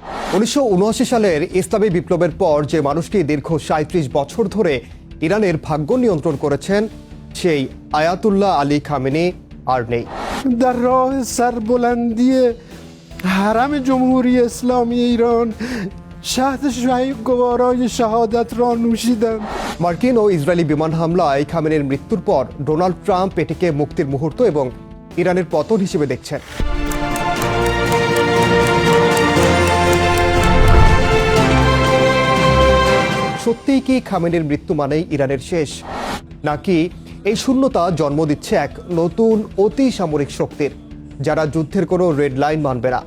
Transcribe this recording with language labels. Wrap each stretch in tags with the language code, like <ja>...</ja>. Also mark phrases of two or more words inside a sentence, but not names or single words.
<bn>1979 সালের ইসলামী বিপ্লবের পর যে মানুষটি দীর্ঘ ৩৭ বছর ধরে ইরানের ভাগ্য নিয়ন্ত্রণ করেছেন সেই আয়াতুল্লাহ আলী খামেনি আর নেই।</bn> <fa>در راه سربلندی حرم جمهوری اسلامی ایران شهد گوارای شهادت را نوشیدند.</fa> <bn>মার্কিন ও ইসরায়েলি বিমান হামলায় খামেনির মৃত্যুর পর ডোনাল্ড ট্রাম্প এটিকে মুক্তির মুহূর্ত এবং ইরানের পতন হিসেবে দেখছেন। সত্যিই কি খামেনির মৃত্যু মানেই ইরানের শেষ, নাকি এই শূন্যতা জন্ম দিচ্ছে এক নতুন অতি সামরিক শক্তির যারা যুদ্ধের কোনো রেড লাইন মানবে না?</bn>